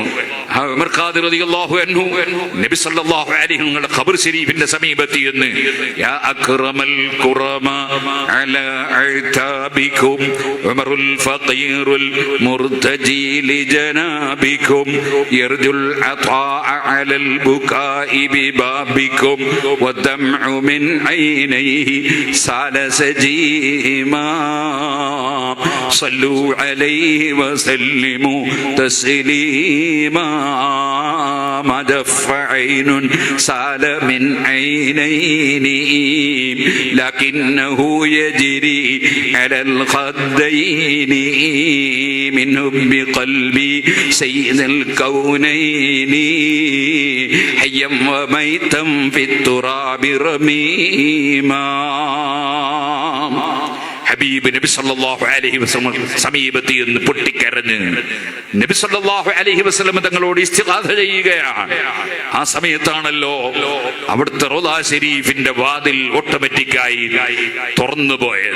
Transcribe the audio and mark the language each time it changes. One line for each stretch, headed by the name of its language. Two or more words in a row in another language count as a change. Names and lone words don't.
Arabic: ആ ഉമർ ഖാദി رضي الله عنه نبي صلى الله عليه وسلم
Malayalam: ഖബർ ശരീഫിന്റെ സമീപത്ത് എന്ന്
Arabic: يا أكرم الكرماء على أعتابكم عمر الفقير المرتجي لجنابكم يرجو العطاء على البكاء ببابكم ودمع من عينيه سال سجيما صلوا عليه وسلموا تسليما ما دف عين سال من عينين لكنه يجري على الخدين من حب قلبي سيد الكونين حيا وميتا في التراب رميما.
Malayalam: ഹബീബ് നബി
Arabic: صلى الله عليه وسلم
Malayalam: സമീപത്ത് എന്ന് പൊട്ടിക്കരഞ്ഞ് നബി
Arabic: صلى الله عليه وسلم
Malayalam: തങ്ങളോട് ഇസ്തിഗാസ ചെയ്യുകയാണ്. ആ സമയത്താണല്ലോ അവിടുത്തെ റൗള ശരീഫിന്റെ വാതിൽ ഓട്ടോമാറ്റിക്കായി തുറന്നു പോയത്.